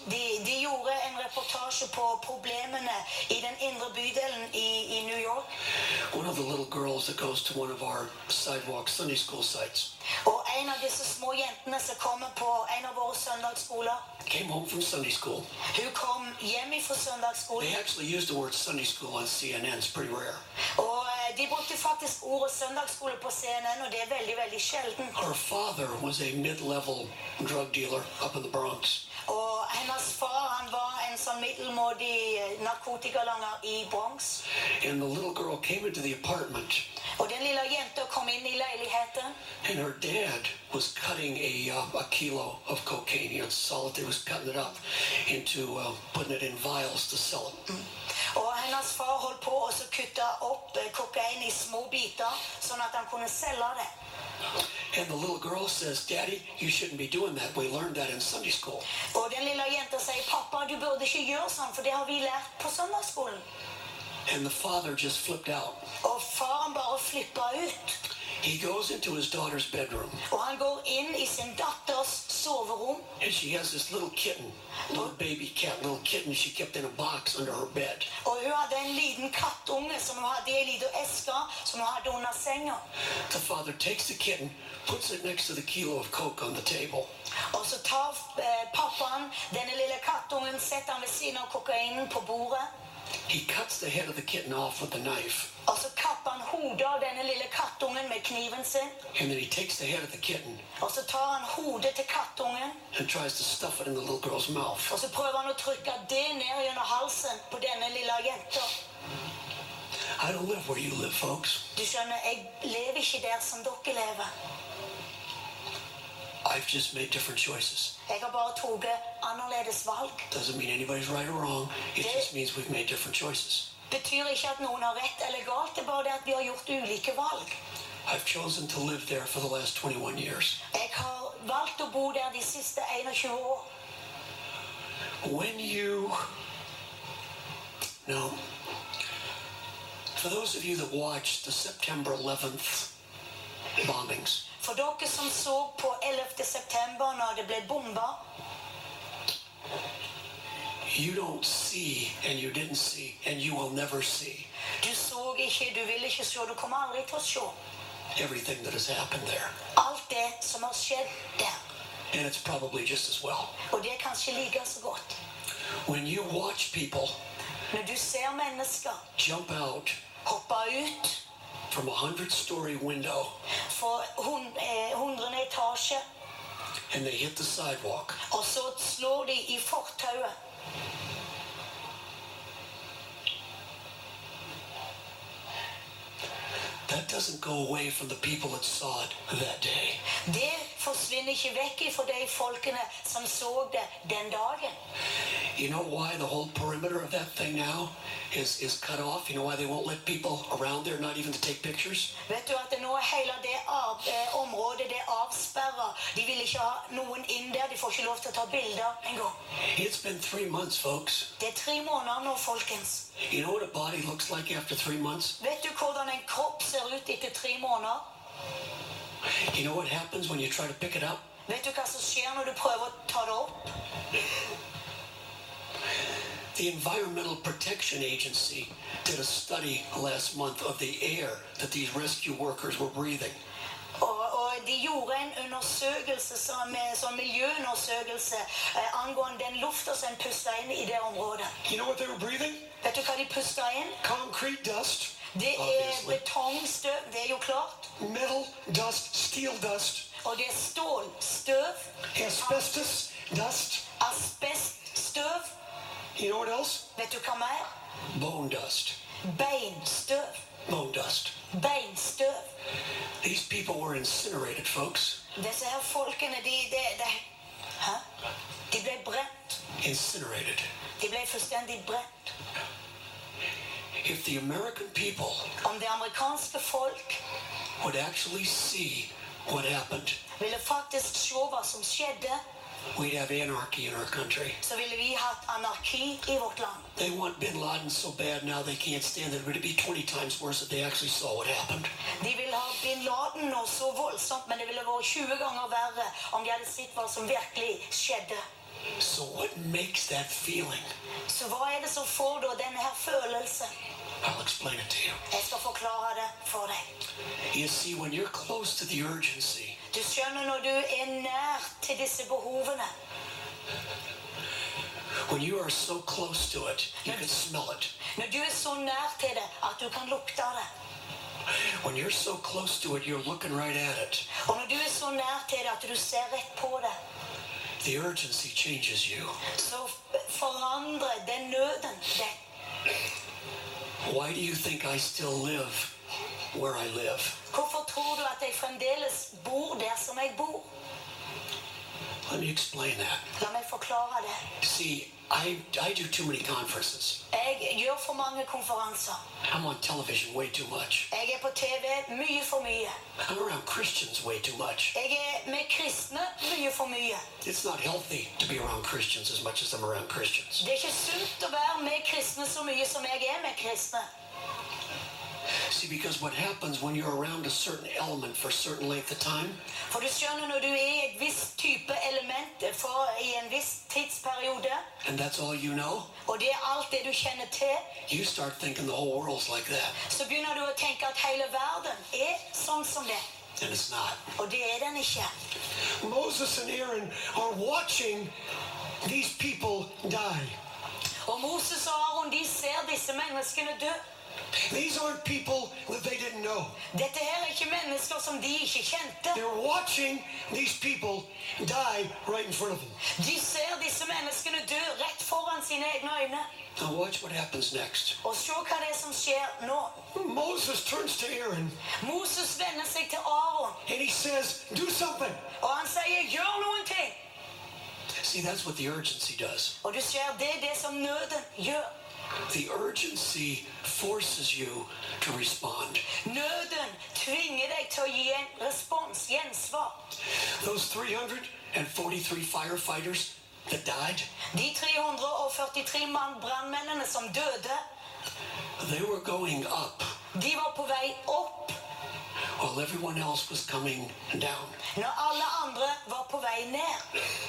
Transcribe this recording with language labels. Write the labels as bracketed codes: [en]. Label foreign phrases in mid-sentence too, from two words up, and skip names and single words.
[no] De gjorde en reportasje på problemene i den indre bydelen i New York. [en] One of the little girls that goes to one of our sidewalk Sunday school sites [no] Og en av disse små jentene som kommer på en av våre søndagsskoler, [en] came home from Sunday school. [no] hun kom hjem fra søndagsskolen. [en] They actually used the word Sunday school on CNN. It's pretty rare. [no] Og de brukte faktisk ordet søndagsskole på CNN, og det er veldig, veldig sjelden. [en] Her father was a mid-level drug dealer up in the Bronx. [no] Og hennes far, han var en sånn middelmådig narkotikalanger i Bronx. [en] And the little girl came into the apartment, [no] Og den lille jenta kom inn i leiligheten, [en] and her dad was cutting a kilo of cocaine. He had solid. He was cutting it up into putting it in vials to sell it. [no] og hennes far holdt på å kutte opp kokain i små biter, sånn at han kunne selge det. [en] And the little girl says, "Daddy, you shouldn't be doing that. We learned that in Sunday school." [no] Og den lille jenta sier, pappa, du burde ikke gjøre sånn, for det har vi lært på søndagsskolen. [en] And the father just flipped out. [no] Og faren bare flippet ut. [en] He goes into his daughter's bedroom, [no] Og han går inn i sin datters soverom, [en] and she has this little kitten, little baby cat, little kitten she kept in a box under her bed. [no] og hun hadde en liten kattunge som hun hadde i en liten eske som hun hadde under senga. [en] The father takes the kitten, puts it next to the kilo of coke on the table. [no] Og så tar pappaen denne lille kattungen, setter han ved siden av kokainen på bordet, [en] He cuts the head of the kitten off with a knife, [no] og så kapper han hodet av denne lille kattungen med kniven sin, [en] and then he takes the head of the kitten [no] og så tar han hodet til kattungen, [en] and tries to stuff it in the little girl's mouth. [no] og så prøver han å trykke det ned gjennom halsen på denne lille jenta. [en] I don't live where you live, folks. [no] Du skjønner, jeg lever ikke der som dere lever. [en] I've just made different choices. [no] Jeg har bare tatt annerledes valg. [en] Doesn't mean anybody's right or wrong. It just means we've made different choices. [no] Betyr ikke at noen har rett eller galt, det er bare det at vi har gjort ulike valg. [en] I've chosen to live there for the last 21 years. [no] Jeg har valgt å bo der de siste 21 år. [en] When you... No. For those of you that watched the September 11th bombings, [no] For dere som så på 11. september når det ble bomba, [en] you don't see, and you didn't see, and you will never see [no] du så ikke, du vil ikke se, du kommer aldri til å se [en] everything that has happened there. [no] alt det som har skjedd der. [en] And it's probably just as well. [no] Og det er kanskje like så godt. [en] When you watch people [no] Når du ser mennesker [en] jump out [no] hoppe ut [en] from a 100-story window [no] fra 100. etasje, [en] and they hit the sidewalk, [no] og så slår de i fortauet, [en] that doesn't go away from the people that saw it that day. [no] det forsvinner ikke vekk fra de folkene som så det den dagen. [en] You know why the whole perimeter of that thing now is cut off? You know why they won't let people around there, not even to take pictures? [no] Vet du at nå hele det området det er avsperret. De vil ikke ha noen inn der, de får ikke lov til å ta bilder en gang. [en] It's been 3 months, folks. [no] Det er 3 måneder nå, folkens. [en] You know what a body looks like after 3 months? [no] Vet du hvordan en kropp ser ut etter 3 måneder? [en] You know what happens when you try to pick it up? [no] Vet du hva som skjer når du prøver å ta det opp? [en] The Environmental Protection Agency did a study last month of the air that these rescue workers were breathing. [no] Og de gjorde en undersøkelse, som miljøundersøkelse, angående den lufta som en pustet inn i det området. [en] You know what they were breathing? [no] Vet du hva de pustet inn? [en] Concrete dust, [no] Det er [en] obviously. [no] betongstøv, det er jo klart. [en] Metal dust, steel dust, [no] Og det er stålstøv, [en] asbestos dust. [no] asbeststøv. [en] You know what else? [no] Vet du hva mer? [en] Bone dust. [no] Beinstøv. [en] Bone dust. [no] Beinstøv. [en] These people were incinerated, folks. [no] Disse her folkene, Hæ? De ble brent. [en] Incinerated. [no] De ble fullstendig brent. [en] If the American people [no] Om det amerikanske folk [en] would actually see what happened, [no] ville faktisk se hva som skjedde, [en] we'd have anarchy in our country. [no] så ville vi hatt anarki i vårt land. [en] They want bin Laden so bad now they can't stand it. Would it be 20 times worse if they actually saw what happened? [no] De vil ha bin Laden nå så voldsomt, men det ville vært 20 ganger verre om de hadde sett hva som virkelig skjedde. [en] So what makes that feeling? [no] Så hva er det som får da denne her følelsen? [en] I'll explain it to you. [no] Jeg skal forklare det for deg. [en] You see, when you're close to the urgency, [no] Du skjønner når du er nær til disse behovene. [en] when you are so close to it, you can smell it. [no] Når du er så nær til det at du kan lukte det. [en] When you're so close to it, you're looking right at it. [no] Og når du er så nær til det at du ser rett på det, [en] The urgency changes you. [no] så forandrer den nøden deg. [en] Why do you think I still live where I live? [no] Hvorfor tror du at jeg fremdeles bor der som jeg bor? [en] Let me explain that. [no] La meg forklare det. [en] See, I do too many conferences. [no] Jeg gjør for mange konferanser. [en] I'm on television way too much. [no] Jeg er på TV mye for mye. [en] I'm around Christians way too much. [no] Jeg er med kristne mye for mye. [en] It's not healthy to be around Christians as much as I'm around Christians. [no] Det er ikke sunt å være med kristne så mye som jeg er med kristne. [en] See, because what happens when you're around a certain element for a certain length of time, [no] For du skjønner, når du er i et visst type element i en viss tidsperiode, [en] and that's all you know, [no] og det er alt det du kjenner til, [en] you start thinking the whole world's like that. [no] så begynner du å tenke at hele verden er sånn som det. [en] And it's not. [no] Og det er den ikke. [en] Moses and Aaron are watching these people die. [no] Og Moses og Aaron, de ser disse menneskene dø. [en] These aren't people that they didn't know. [no] Dette her er ikke mennesker som de ikke kjente. [en] They're watching these people die right in front of them. [no] De ser disse menneskene dø rett foran sine egne øyne. [en] Now watch what happens next. [no] Og se hva det er som skjer nå. [en] Moses turns to Aaron [no] Moses vender seg til Aaron, [en] and he says, do something. [no] og han sier, gjør noen ting. [en] See, that's what the urgency does. [no] Og du ser, det er det som nøden gjør. [en] The urgency forces you to respond. [no] Nøden tvinger deg til å gi en respons, gjensvar. [en] Those 343 firefighters that died, [no] De 343 brandmennene som døde, [en] they were going up [no] de var på vei opp, [en] while everyone else was coming down. [no] når alle andre var på vei ned.